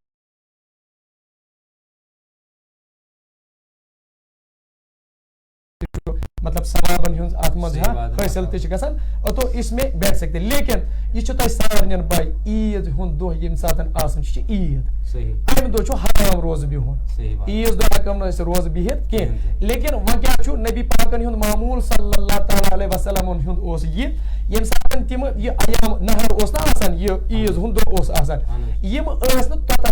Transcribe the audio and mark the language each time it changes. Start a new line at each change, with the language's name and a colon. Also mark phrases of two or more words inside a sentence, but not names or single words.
Kashmiri: مطلب ثوابن ہُنٛد اتھ منٛز حٲصِل تہِ چھِ گژھان
Urdu: تو اس میں بیٹھ سکتے
Kashmiri: لیکن یہِ چھُ تۄہہِ سارنٕے پاے عیٖد ہُنٛد دۄہ ییٚمہِ ساتہٕ آسان چھُ عیٖد امہِ دۄہ چھُ حرام روزٕ بِہُن عیٖذ دۄہ ہٮ۪کو نہٕ أسۍ روزٕ بِہِتھ کینٛہہ لیکن وۄنۍ کیٛاہ چھُ نبی پاکن ہُنٛد معموٗل
Arabic: صلی اللہ تعالیٰ علیہ وسلمن
Kashmiri: ہُنٛد اوس یہِ ییٚمہِ ساتہٕ تِم یہِ ایام نہر اوس نہ آسان یہِ عیٖذ ہُنٛد دۄہ اوس آسان یِم ٲسۍ نہٕ توٚتتھ